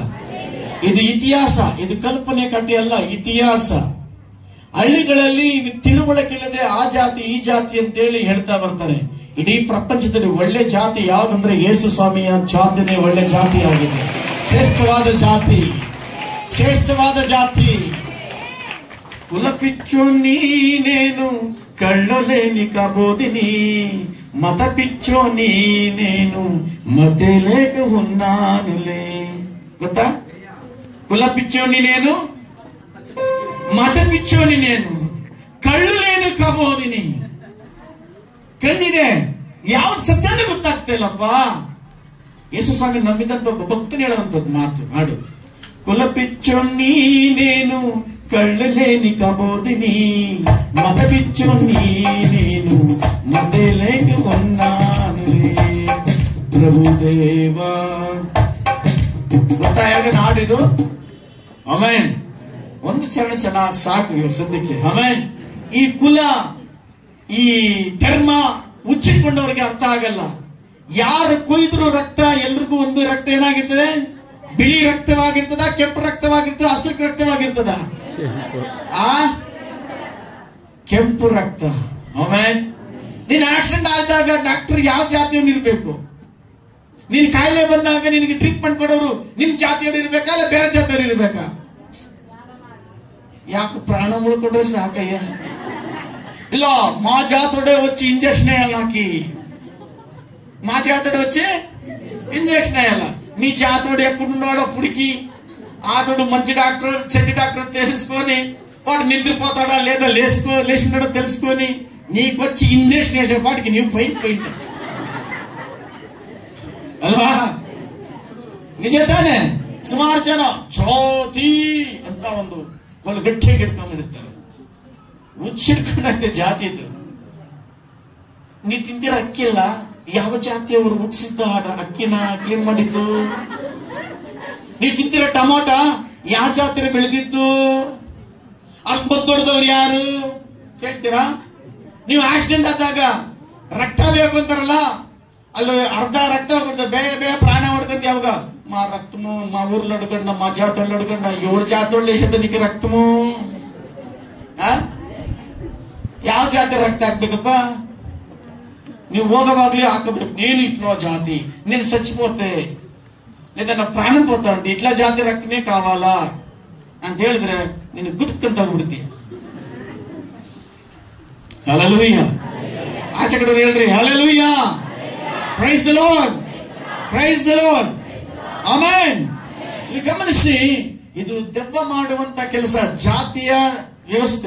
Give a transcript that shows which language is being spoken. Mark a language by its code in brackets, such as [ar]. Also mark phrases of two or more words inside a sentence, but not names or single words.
[kn] ಇದು ಇತಿಹಾಸ, ಇದು ಕಲ್ಪನೆ ಕಥೆ ಅಲ್ಲ, ಇತಿಹಾಸ. ಹಳ್ಳಿಗಳಲ್ಲಿ ತಿಳುವಳಿಕೆ ಇಲ್ಲದೆ ಆ ಜಾತಿ ಈ ಜಾತಿ ಅಂತೇಳಿ ಹೇಳ್ತಾ ಬರ್ತಾರೆ. ಇಡೀ ಪ್ರಪಂಚದಲ್ಲಿ ಒಳ್ಳೆ ಜಾತಿ ಯಾವ್ದಂದ್ರೆ ಯೇಸು ಸ್ವಾಮಿಯ ಜಾತಿನೇ ಒಳ್ಳೆ ಜಾತಿ ಆಗಿದೆ. ಶ್ರೇಷ್ಠವಾದ ಜಾತಿ, ಶ್ರೇಷ್ಠವಾದ ಜಾತಿ. [te] కులపిచ్చు నీనేను కళ్ళలేని కబోదిని మత పిచ్చో నీనేను మతే లేక ఉన్నానులే. [kn] ಗೊತ್ತಾ? [te] కులపిచ్చోని నేను, మత పిచ్చోని నేను, ಕಳ್ಳು లేని ಕಬೋದಿನಿ. [kn] ಕಣ್ಣಿದೆ, ಯಾವ್ದು ಸತ್ಯನೇ ಗೊತ್ತಾಗ್ತಾ ಇಲ್ಲಪ್ಪ. ಯೇಸು ಸ್ವಾಮಿ ನಂಬಿದಂತ ಒಬ್ಬ ಭಕ್ತನ ಹೇಳುವಂತದ್ದು ಮಾತು ಹಾಡು. [te] కులపిచ్చోని నేను కళ్ళు లేని కబోదిని మత పిచ్చోని నేను మతే లేక ఉన్నానులే. ప్రభుదేవా. [kn] ಗೊತ್ತಾಗ ನಾಡಿದು. ಆಮೆನ್. ಒಂದು ಚರಣ ಚೆನ್ನಾಗಿ ಸಾಕು ಇವಾಗ ಸದ್ಯಕ್ಕೆ. ಆಮೇಲೆ ಈ ಕುಲ ಈ ಧರ್ಮ ಮುಚ್ಚಿಕೊಂಡವ್ರಿಗೆ ಅರ್ಥ ಆಗಲ್ಲ. ಯಾರು ಕೊಯ್ದ್ರು ರಕ್ತ ಎಲ್ರಿಗೂ ಒಂದು ರಕ್ತ ಏನಾಗಿರ್ತದೆ? ಬಿಳಿ ರಕ್ತವಾಗಿರ್ತದ, ಕೆಂಪು ರಕ್ತವಾಗಿರ್ತದ, ಹಸಿರು ರಕ್ತವಾಗಿರ್ತದ? ಕೆಂಪು ರಕ್ತ. ಆಮೇಲೆ ನೀನ್ ಆಕ್ಸಿಡೆಂಟ್ ಆದಾಗ ಡಾಕ್ಟರ್ ಯಾವ ಜಾತಿಯವನು ಇರ್ಬೇಕು? ನೀನ್ ಕಾಯಿಲೆ ಬಂದಾಗ ನಿನಗೆ ಟ್ರೀಟ್ಮೆಂಟ್ ಕೊಡೋರು ನಿಮ್ ಜಾತಿಯವ್ರು ಇರ್ಬೇಕಾ ಇಲ್ಲ ಬೇರೆ ಜಾತಿಯವ್ರು ಇರ್ಬೇಕಾ? ಯಾಕೆ ಪ್ರಾಣ ಉಳ್ಕೊಂಡ್ರೆ ಸಾಕಯ್ಯ. [te] ಇಲ್ಲ మా జాతడే వచ్చి ఇంజెక్షన్ వేయాలి, మా జాతడే వచ్చి ఇంజెక్షన్ వేయాలి. మీ జాతోడు ఎక్కడున్నాడో పుడికి ఆతోడు మంచి డాక్టర్ చెడ్డి డాక్టర్ తెలుసుకొని వాడు నిద్రపోతాడా లేదా లేచినాడో తెలుసుకొని నీకు వచ్చి ఇంజెక్షన్ వేసేపాటికి నీవు పోయింటా ಅಲ್ವಾ? [kn] ನಿಜ ತಾನೆ? ಸುಮಾರು ಜನ ಜ್ಯೋತಿ ಅಂತ ಒಂದು ಒಂದು ಗಟ್ಟಿಯಾಗಿ ಇಟ್ಕೊಂಡಿರ್ತಾರೆ. ಮುಚ್ಚಿಡ್ಕೊಂಡಂತೆ ಜಾತಿ ಇದು. ನೀ ತಿಂದಿರ ಅಕ್ಕಿ ಇಲ್ಲ, ಯಾವ ಜಾತಿಯವರು ಹುಟ್ಟಿಸಿದ್ದ ಅಕ್ಕಿನ ಕ್ಲೀನ್ ಮಾಡಿದ್ದು? ನೀ ತಿಂತಿರ ಟೊಮೊಟ ಯಾವ ಜಾತಿಯ ಬೆಳೆದಿದ್ದು? ಅಲ್ಲಿ ಬದ್ದೊಡ್ದವ್ರು ಯಾರು ಕೇಳ್ತೀರಾ? ನೀವು ಆಕ್ಸಿಡೆಂಟ್ ಆದಾಗ ರಕ್ತ ಬೇಕು ಅಂತಾರಲ್ಲ, ಅಲ್ಲಿ ಅರ್ಧ ರಕ್ತ ಬೇಗ ಪ್ರಾಣ ಹೊಡ್ಕೊಂಡ್ ಯಾವಾಗ [te] మా రక్తము మా ఊర్లో అడగండి, మా జాతోళ్ళు అడగండి, ఎవరి జాతోళ్ళు వేసేది నీకు రక్తము? [kn] ಯಾವ ಜಾತಿ ರಕ್ತ ಹಾಕ್ಬೇಕಪ್ಪ? ನೀವು ಹೋಗವಾಗ್ಲಿ ಹಾಕಬೇಕು. [te] నేను ఇట్లా జాతి, నేను చచ్చిపోతే లేదా నా ప్రాణం పోతా ఉంటే ఇట్లా జాతి రక్తమే కావాలా [kn] ಅಂತ ಹೇಳಿದ್ರೆ ನೀನು ಗುಟ್ಕಂತ ಹೋಗ್ಬಿಡ್ತಿ. ಹಲ್ಲೆಲೂಯಾ. ಆಚೆ ಕಡೆ ಹೇಳ್ರಿ ಹಲ್ಲೆಲೂಯಾ. [en] Praise the Lord, praise the Lord. [kn] ಆಮೆನ್. ಇಲ್ಲಿ ಗಮನಿಸಿ, ಇದು ದೆವ್ವ ಮಾಡುವಂತ ಕೆಲಸ, ಜಾತಿಯ ವ್ಯವಸ್ಥೆ.